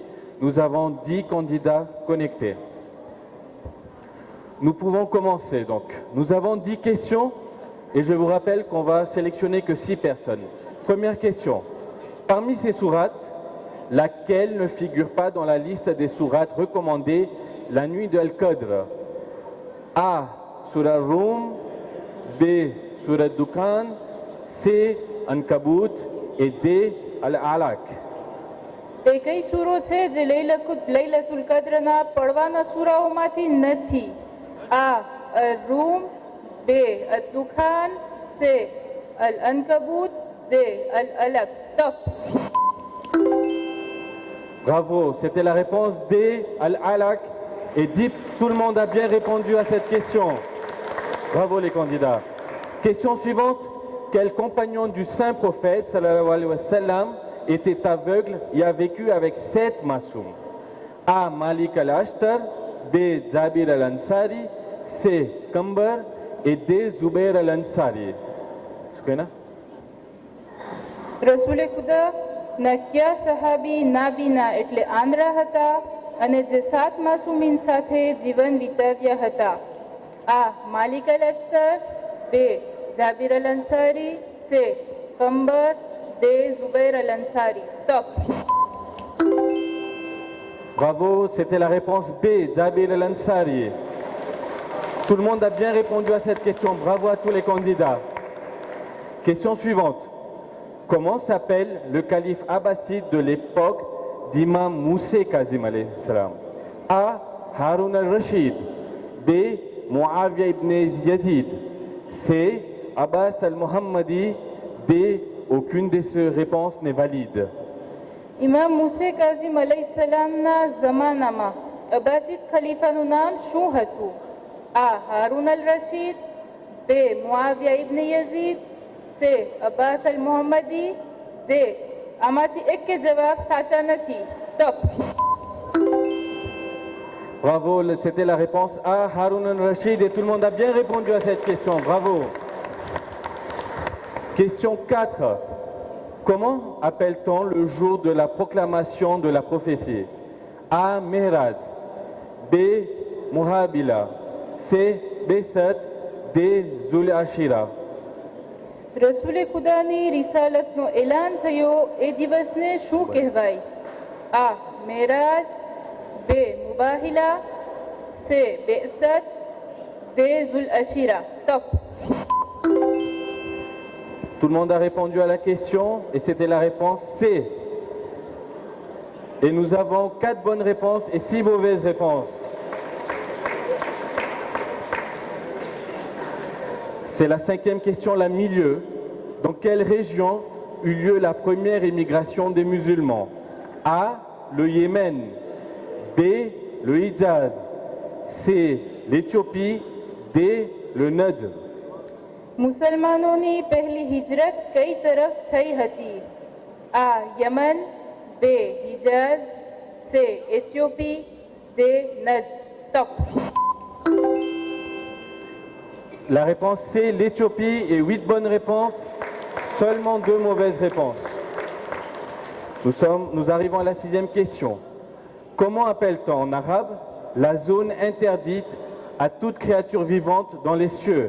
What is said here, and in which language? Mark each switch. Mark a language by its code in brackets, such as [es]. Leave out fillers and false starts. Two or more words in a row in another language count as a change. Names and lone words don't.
[fr] Nous avons 10 candidats connectés. Nous pouvons commencer donc. Nous avons 10 questions et je vous rappelle qu'on va sélectionner que 6 personnes. Première question. Parmi ces sourates, laquelle ne figure pas dans la liste des sourates recommandées la nuit de Al-Qadr? A. Surah Rum. B. Surah Dukhan. C. Ankabut. Et D. Al-Alaq. [gu] કઈ સૂરો છે જે લૈલતુલ કદ્રના પડવાના સૂરાઓમાંથી નથી? આ રૂમ, બે અદ્દુખાન, સે અલ અનકબૂત, દે અલ અલક. [fr] Top. Bravo, c'était la réponse D. Al-Alaq. Et dit, tout le monde a bien répondu à cette question. Bravo les candidats. Question suivante. Quel compagnon du saint prophète [ar] sallallahu alayhi wa sallam [fr] était aveugle et a vécu avec 7 masoum? A. Malik al-Ashtar. B. Jabir al-Ansari. C. Kambar et D. Zubair al-Ansari. [gu] રસૂલે ખુદા ના ક્યા સહાબી નાબીના એટલે આંધળા હતા અને જે 7 માસૂમીન સાથે જીવન વિતાવ્યા હતા? આ માલિક અલ અશ્તર, બે જાબિર અલ અંસારી, સે કંબર, દે ઝુબૈર અલ અંસારી. ટોપ. [fr] Bravo, c'était la réponse B, Jabir al-Ansari. Tout le monde a bien répondu à cette question. Bravo à tous les candidats. Question suivante. Comment s'appelle le calife abbasside de l'époque d'Imam Moussé Kazim [ar] alayhi salam? [fr] A. Haroun al-Rashid. B. Muawiyah ibn Yazid. C. Abbas al-Muhammadi. D. Aucune de ces réponses n'est valide. [gu] ઇમામ મૂસે કાઝિમ અલૈહિસ્સલામના જમાનામાં અબ્બાસીદ ખલીફાનું નામ શું હતું? આ હારૂન અલ રશીદ, બે મુઆવિયા ઇબ્ન યઝીદ, સે અબ્બાસ અલ મુહમ્મદી, દે આમાંથી એક કે જવાબ સાચા નથી. ટોપ. [fr] Bravo, c'était la réponse A, Haroun al-Rashid, et tout le monde a bien répondu à cette question. Bravo. Question 4. Comment appelle-t-on le jour de la proclamation de la prophétie? A. Mihraj. B. Muhabila. C. Besat. D. Zul Ashira. [gu] રસૂલે ખુદાની રિસાલતનો એલાન થયો એ દિવસને શું કહેવાય? આ મેરાજ, બે મુબાહિલા, સે બેસત, દે ઝુલ અશીરા. ટોપ. [fr] Tout le monde a répondu à la question et c'était la réponse C. Et nous avons 4 bonnes réponses et 6 mauvaises réponses. C'est la 5e question, la milieu. Dans quelle région eut lieu la première émigration des musulmans? A. Le Yémen. B. Le Hijaz. C. L'Éthiopie. D. Le Najd. [gu] મુસલમાનોની પહેલી હિજરત કઈ તરફ થઈ હતી? આ યમન, બે હિજાઝ, સે એથિયોપી, દે નજદ. ટોપ. [fr] La réponse C, l'Éthiopie, et 8 bonnes réponses, seulement 2 mauvaises réponses. Nous arrivons à la 6e question. Comment appelle-t-on en arabe la zone interdite à toute créature vivante dans les cieux?